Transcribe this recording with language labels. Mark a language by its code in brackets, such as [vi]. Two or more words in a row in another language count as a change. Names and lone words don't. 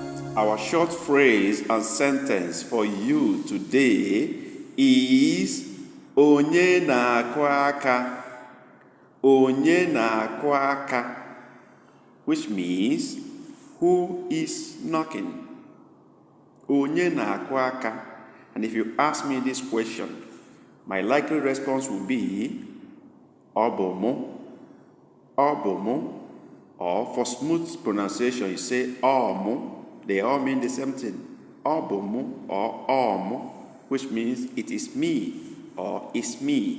[en] Our short phrase and sentence for you today is [ig] Onye na-akụ aka. Onye na-akụ aka, [en] which means who is knocking. [ig] Onye na-akụ aka. [en] And if you ask me this question, my likely response will be [ig] Obomo, Obomo, [en] or for smooth pronunciation, you say Omo. They all mean the same thing. Obomo or Omo, which means it is me or it's me.